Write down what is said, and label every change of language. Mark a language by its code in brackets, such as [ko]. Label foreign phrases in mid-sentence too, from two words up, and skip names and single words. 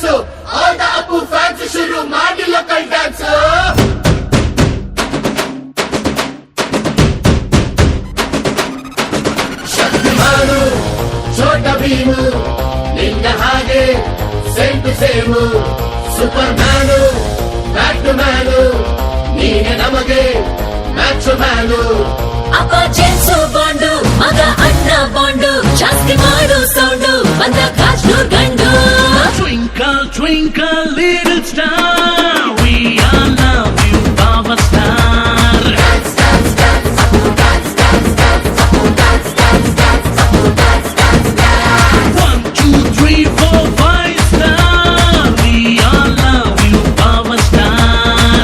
[en] All the Apu fans [kn] ಶುರು ಮಾಡಿ [en] local dance. [kn] Shaktimanu, Chota Bheemu, ನಿನ್ನ ಹಾಗೆ, [en] same to same. [kn] Supermanu, Batmanu, ನೀನೇ ನಮಗೆ, [en] macho manu. [kn] ಅಪ್ಪ ಜೇಮ್ಸ್ ಬಾಂಡು, ಮಗ ಅಣ್ಣ ಬಾಂಡು, ಜಾಸ್ತಿ ಮಾಡು ಸೌಂಡು ಬಂದ ಕಾಜ್ನೂರ್ ಗಂಡು. [en] Twinkle, twinkle, little star, we all love you, Power Star. Dance, dance, dance, dance, dance, dance, dance, dance, dance, dance, dance, dance. 1, 2, 3, 4, 5 star, we all love you, Power Star.